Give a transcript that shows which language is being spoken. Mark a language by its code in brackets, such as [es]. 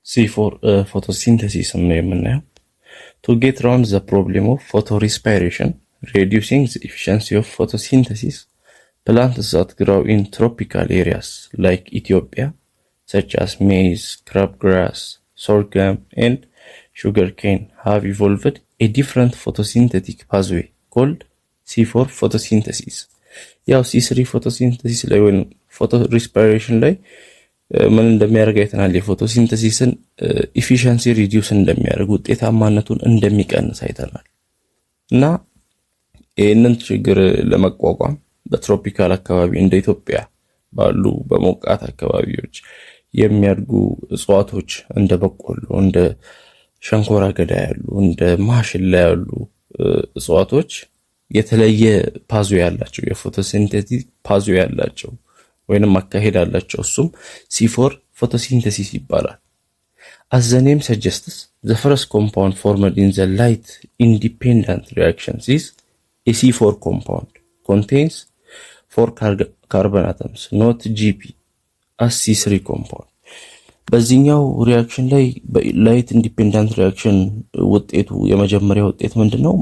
[am] C4 photosynthesis ነው የምናየው. [en] To get around the problem of photorespiration, reducing the efficiency of photosynthesis, plants that grow in tropical areas like Ethiopia, such as maize, crabgrass, sorghum, and sugarcane, have evolved a different photosynthetic pathway called C4 photosynthesis. [am] ያው C3 photosynthesis ላይ ወይም photorespiration ላይ ምን እንደሚያደርግ አይተናል። የፎቶሲንተሲስን ኢፊሺየንሲ ሪዲዩስ እንደሚያደርግ ውጤታማነቱን እንደሚቀንስ አይተናል። እና ይህንን ችግር ለመቋቋም በትሮፒካል አካባቢ እንደ ኢትዮጵያ ባሉ በሞቃት አካባቢዎች የሚያድጉ እጽዋቶች እንደ በቆሎ፣ እንደ ሸንኮራ አገዳ ያሉ፣ እንደ ማሽላ ያሉ እጽዋቶች የተለየ ፓዞ ያላቸው የፎቶሲንቴቲክ ፓዞ ያላቸው ወይንም አካሄድ አላቸው። እሱም C4 photosynthesis ይባላል። [en] As the name suggests, the first compound formed in the light independent reactions is a C4 compound. Contains 4 carbon atoms, not Gp, as C3 compound. [am] በዚህኛው ሪአክሽን ላይ በላይት ኢንዲፔንደንት ሪአክሽን ውጤቱ የመጀመሪያው ውጤት ምንድነው?